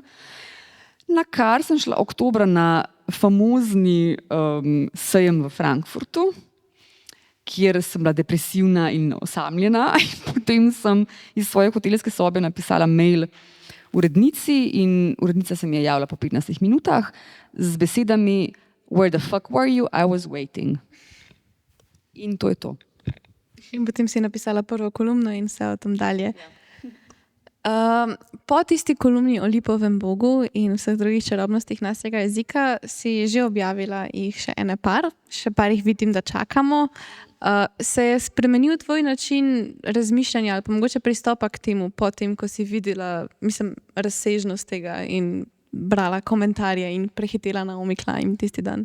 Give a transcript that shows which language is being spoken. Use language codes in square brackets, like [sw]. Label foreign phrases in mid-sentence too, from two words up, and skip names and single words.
[sl] Na kar sem šla oktobra na famozni sejem v Frankfurtu, kjer sem bila depresivna in osamljena. In potem sem iz svoje hotelske sobe napisala mail urednici in urednica se mi je javila po 15 minutah z besedami [en] "Where the fuck were you? I was waiting." [sl] In to je to. In potem si napisala prvo kolumno in vse o tem dalje. Po tisti kolumni o Lipovem Bogu in vseh drugih čarobnostih našega jezika si že objavila jih še še par jih vidim, da čakamo. Se je spremenil tvoj način razmišljanja ali pa mogoče pristopa k temu, potem ko si videla, razsežnost tega in brala komentarje in prehitela Naomi Klein tisti dan?